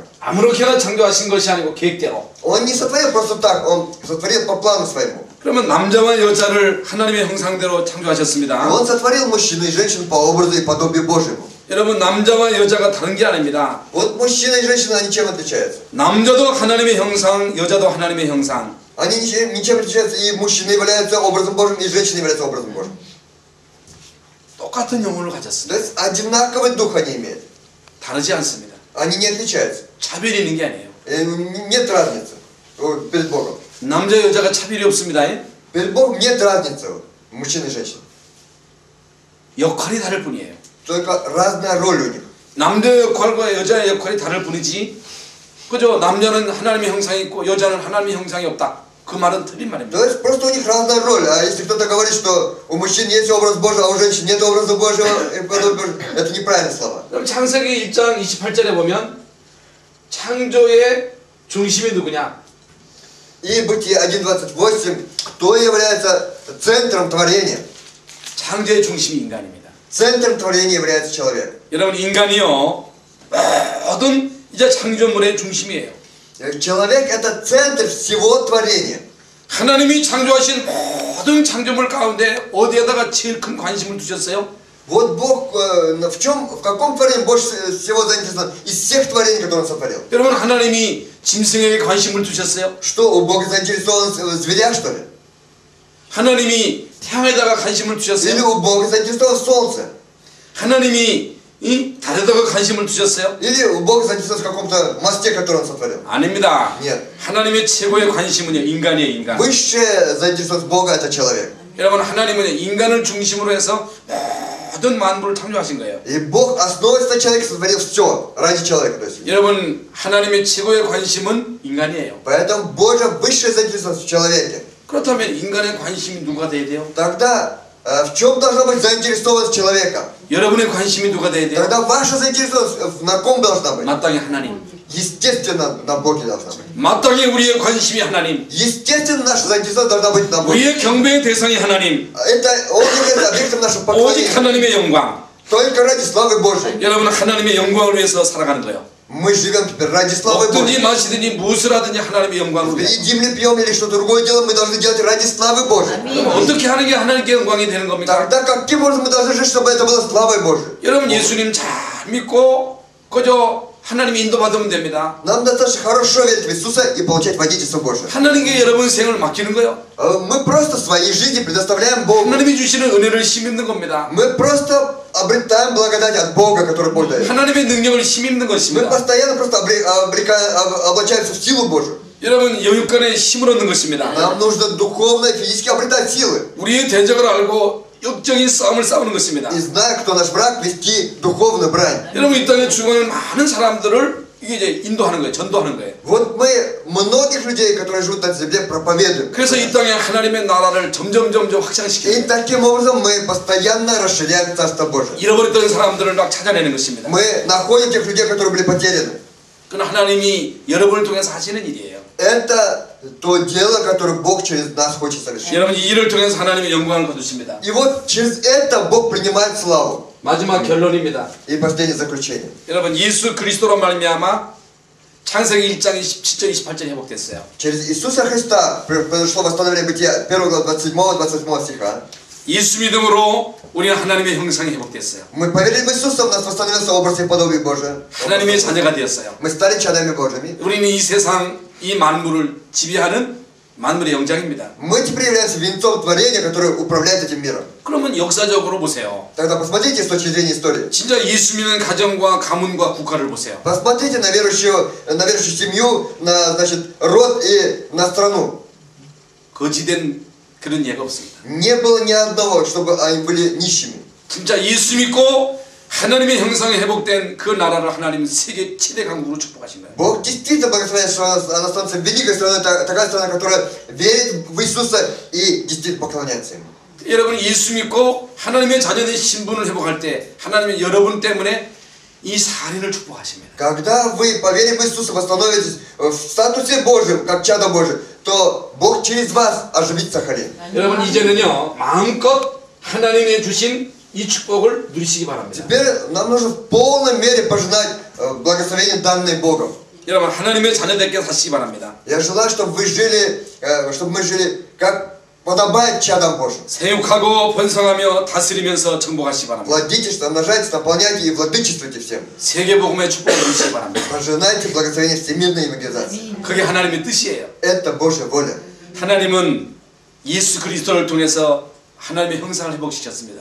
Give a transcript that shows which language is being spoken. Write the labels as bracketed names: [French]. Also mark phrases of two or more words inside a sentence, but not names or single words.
[Korean] 아무렇게나 창조하신 것이 아니고 계획대로. [Russian] Он не сотворил просто так, Он сотворил по плану своему. [Korean] 그러면 남자와 여자를 하나님의 형상대로 창조하셨습니다. [Russian] Он сотворил мужчину и женщину по образу и подобию Божьему. [Korean] 여러분 남자와 여자가 다른 게 아닙니다. [Russian] Вот мужчина и женщина, они чем отличаются? [Korean] 남자도 하나님의 형상, 여자도 하나님의 형상. [Russian] Они ничем отличаются, и мужчина является образом Божьим, и женщина является образом Божьим. [Korean] 똑같은 영혼을 [Russian] То [Korean] 가졌습니다. [Russian] есть одинаковый дух они имеют. [Korean] 다르지 않습니다. [Russian] Они не отличаются. [Korean] 차별이 있는 게 아니에요. [Russian] Нет разницы перед Богом. [Korean] 남자 여자가 차별이 없습니다. [Russian] Перед Богом нет разницы мужчин и женщин. [Korean] 역할이 다를 뿐이에요. [Russian] Только разная роль у них. [Korean] 남자 역할과 여자의 역할이 다를 뿐이지, 그죠? 남자는 하나님의 형상이 있고 여자는 하나님의 형상이 없다. 그 말은 틀린 말입니다. [Russian] То есть просто у них разная роль. А если кто-то говорит, что у мужчин есть образ Божий, а у женщин нет образа Божьего, это неправильные слова. [Korean] 그럼 창세기 1장 28절에 보면 창조의 중심이 누구냐? [Russian] И Бытие 1.28, кто является центром творения? [Korean] 창조의 중심이 인간입니다. [Russian] Центром творения является человек. [Korean] 여러분, 인간이요, 모든 이제 창조물의 중심이에요. [Russian] Человек это центр всего творения. [Korean] 하나님이 창조하신 모든 창조물 가운데 어디에다가 제일 큰 관심을 두셨어요? [Russian] Вот Бог в каком творении больше всего заинтересован из всех творений, которые Он сотворил? [Korean] 여러분, 하나님이 짐승에게 관심을 두셨어요? [Russian] Что, у Бога заинтересован в зверях, что ли? [Korean] 하나님이 태양에다가 관심을 [Russian] Или [Korean] 두셨어요? [Russian] у Бога заинтересован в солнце? [Korean] 하나님이 이 달에다가 관심을 두셨어요? [Russian] Или у Бога заинтересован в каком-то мосте, который Он сотворил? [Korean] 아닙니다. [Russian] Нет. [Korean] 하나님의 최고의 관심은요, 인간이에요, 인간. [Russian] Высшая заинтересованность Бога это человек. [Korean] 여러분, 하나님은 인간을 중심으로 해서 모든 만물을 창조하신 거예요. [Russian] И Бог основывается на человеке, сотворил все ради человека. То есть. [Korean] 여러분, 하나님의 최고의 관심은 인간이에요. [Russian] Поэтому Божья высшая заинтересованность в человеке. [Korean] 그렇다면 인간의 관심이 누가 돼야 돼요? [Russian] Тогда в чем должна быть заинтересованность человека? [Korean] 여러분의 관심이 누가 돼야 돼요? [Russian] Тогда ваша заинтересованность на ком должна быть? [Korean] 마땅히 하나님. [Russian] Естественно, на Боге должна быть. [Korean] 마땅히 우리의 관심이 하나님. [Russian] Естественно, наша заинтересованность должна быть на Боге. [Korean] 우리의 경배의 대상이 하나님. [Russian] Это он является объектом нашего [Korean] 오직 [Russian] поклонения. [Korean] 하나님의 영광. [Russian] Только ради славы Божьей. [Korean] 여러분, 하나님의 영광을 위해서 살아가는 거예요. [Russian] Мы живем теперь ради славы [Korean] 먹든지 [Russian] Божьей. [Korean] 마시든지 무엇을 하든지 하나님의 영광을 위해서. [Russian] Едим ли, пьем или что-то другое делаем, мы должны делать ради славы Божьей. [Korean] 그럼 어떻게 하는 게 하나님께 영광이 되는 겁니까? [Russian] Тогда каким образом мы должны жить, чтобы это было славой Божьей? [Korean] 여러분, 예수님 잘 믿고 그저 하나님의 인도받으면 됩니다. [Russian] Нам достаточно хорошо верить в Иисуса и получать водительство Божье. [Korean] 하나님께 여러분 생을 맡기는 거예요. [Russian] Мы просто своей жизни предоставляем Богу. [Korean] 하나님이 주시는 은혜를 힘입는 겁니다. [Russian] Мы просто обретаем благодать от Бога, который Бог дает. [Korean] 하나님의 능력을 힘입는 [Russian] Мы [Korean] 것입니다. [Russian] постоянно просто облачаемся в силу Божию. [Korean] 여러분, 영육간에 힘을 얻는 것입니다. [Russian] Нам нужно духовно и физически обретать силы. [Korean] 우리의 대적을 알고 영적인 싸움을 싸우는 것입니다. [Russian] И зная, кто наш враг, вести духовную брань. [Korean] 여러분, 이 땅에 죽어가는 많은 사람들을 이게 이제 인도하는 거예요. 전도하는 거예요. [Russian] Вот мы многих людей, которые живут на земле, проповедуем. [Korean] 그래서 이 땅에 하나님의 나라를 점점 [Russian] И [Korean] 확장시키는 거예요. [Russian] таким образом мы постоянно расширяем Царство Божие. [Korean] 잃어버렸던 사람들을 막 찾아내는 것입니다. [Russian] Мы находим тех людей, которые были потеряны. [Korean] 그건 하나님이 여러분을 통해서 하시는 일이에요. [Russian] Это то дело, которое Бог через нас хочет совершить. [Korean] 여러분, 이 일을 통해서 하나님의 영광을 거두십니다. [Russian] И вот через это Бог принимает славу. [Korean] 마지막 결론입니다. [Russian] И последнее заключение. [Korean] 여러분, 예수 그리스도로 말미암아 창세기 1장 27절 28절 회복됐어요. [Russian] Через Иисуса Христа произошло восстановление Бытия 1 глава 27-28 стиха. [Korean] 예수 믿음으로 우리는 하나님의 형상이 회복됐어요. [Russian] Мы поверили в Иисуса, у нас восстановился образ и подобие Божие. [Korean] 하나님의 자녀가 되었어요. [Russian] Мы стали чадами Божьими. [Korean] 우리는 이 세상, 이 만물을 지배하는 만물의 영장입니다. [Russian] Мы теперь являемся венцом творения, которое управляет этим миром. [Korean] 그러면 역사적으로 보세요. [Russian] Тогда посмотрите с точки зрения истории. [Korean] 진짜 예수 믿는 가정과 가문과 국가를 보세요. [Russian] Посмотрите на верующую семью, на, значит, род и на страну. [Korean] 거지된 그런 예가 없습니다. [Russian] Не было ни одного, чтобы они были нищими. [Korean] 진짜 예수 믿고 하나님의 형상이 회복된 그 나라를 하나님은 세계 최대 강국으로 축복하신 거예요. [Russian] Бог действительно благословляет, что она становится великой страной, такая страна, которая верит в Иисуса и действительно поклоняется Ему. [Korean] 여러분, 예수 믿고 하나님의 자녀의 신분을 회복할 때 하나님은 여러분 때문에 이 살인을 축복하십니다. [Russian] Когда вы, поверив в Иисуса, восстановитесь в статусе Божьем, как чадо Божие, то Бог через вас оживит Сахалин. [Korean] 여러분, 이제는요, 마음껏 하나님의 주신 이 축복을 누리시기 바랍니다. [Russian] Теперь нам нужно в полной мере пожинать благословение, данное Богом. [Korean] 여러분, 하나님의 자녀답게 사시기 바랍니다. [Russian] Я желаю, чтобы вы жили, чтобы мы жили, как подобает чадам Божьим. [Korean] 생육하고 번성하며 다스리면서 정복하시기 바랍니다. [Russian] Плодитесь, умножайтесь, наполняйте и владычествуйте всем. [Korean] 세계복음의 축복을 누리시기 바랍니다. [Russian] Пожинайте благословение всемирной евангелизации. [Korean] 그게 하나님의 뜻이에요. [Russian] Это Божья воля. [Korean] 하나님은 예수 그리스도를 통해서 하나님의 형상을 회복시켰습니다.